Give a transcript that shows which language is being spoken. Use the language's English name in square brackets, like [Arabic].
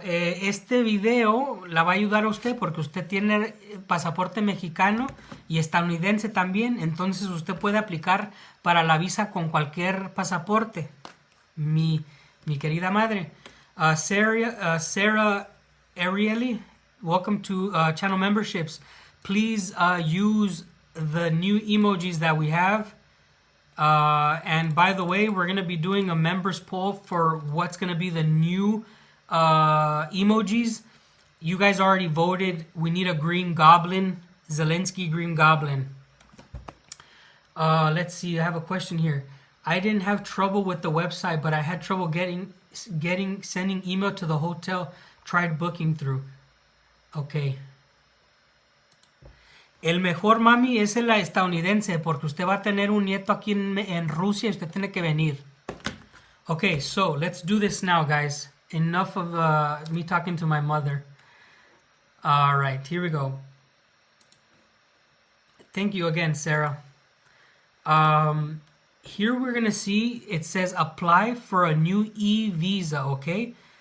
[Spanish] Este video la va a ayudar a usted porque usted tiene pasaporte mexicano y estadounidense también, entonces usted puede aplicar para la visa con cualquier pasaporte. Mi querida madre. [English] Sarah Ariely, welcome to channel memberships. Please use the new emojis that we have. And by the way, we're going to be doing a members poll for what's going to be the new emojis. You guys already voted. We need a green goblin. Zelensky green goblin. Let's see. I have a question here. I didn't have trouble with the website, but I had trouble sending email to the hotel. Tried booking through. Okay. [Spanish] El mejor, mami, es el estadounidense, porque usted va a tener un nieto aquí en Rusia y usted tiene que venir. [English] Okay, so let's do this now, guys. Enough of me talking to my mother. All right, here we go. Thank you again, Sarah. Here we're going to see, it says apply for a new e-visa, okay?